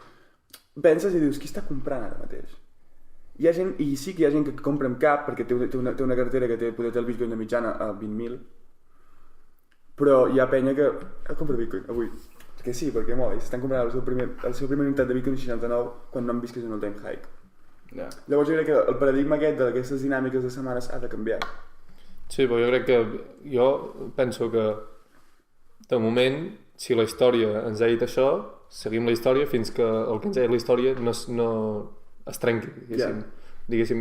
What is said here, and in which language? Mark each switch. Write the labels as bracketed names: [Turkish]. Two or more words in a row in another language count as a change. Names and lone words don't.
[Catalan] Penses i dius, qui està comprant ara mateix? Hi ha gent, i sí que hi ha gent que compra amb cap, perquè té una cartera que poder té el Bitcoin de mitjana a 20.000, però hi ha penya que compra Bitcoin avui. Perquè sí, perquè s'estan comprant el seu primer unitat de Bitcoin 69 quan no han vist que és un [English] all-time high. [Catalan] Llavors jo crec que el paradigma aquest d'aquestes dinàmiques de setmanes ha de canviar. Sí, però jo penso que de moment, si la història ens ha dit això, seguim la història fins que el que ens ha dit la història no es trenqui, diguéssim.